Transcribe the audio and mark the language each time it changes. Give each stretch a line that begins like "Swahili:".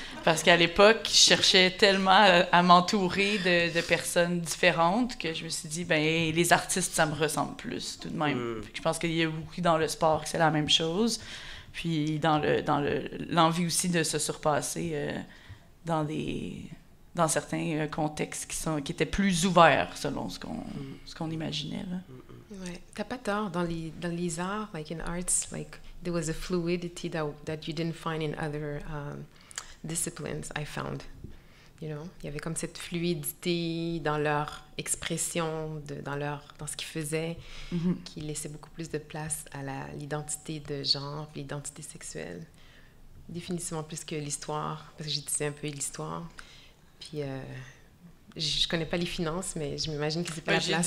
French: Parce qu'à l'époque, je cherchais tellement à m'entourer de personnes différentes que je me suis dit, ben les artistes, ça me ressemble plus, tout de même. Je pense qu'il y a beaucoup dans le sport que c'est la même chose. Puis dans l'envie aussi de se surpasser dans certains contextes qui étaient plus ouverts selon ce qu'on imaginait. Là. Ouais, t'as pas tort. Dans les arts,
English: like in arts, like there was a fluidity that you didn't find in other disciplines, I found. You know,
French: il y avait comme cette fluidité dans leur expression, dans ce qu'ils faisaient, qui laissait beaucoup plus de place à l'identité de genre, l'identité sexuelle. Définitivement plus que l'histoire, parce que j'étudiais un peu l'histoire. Puis je connais pas les finances, mais je m'imagine que c'est pas la place.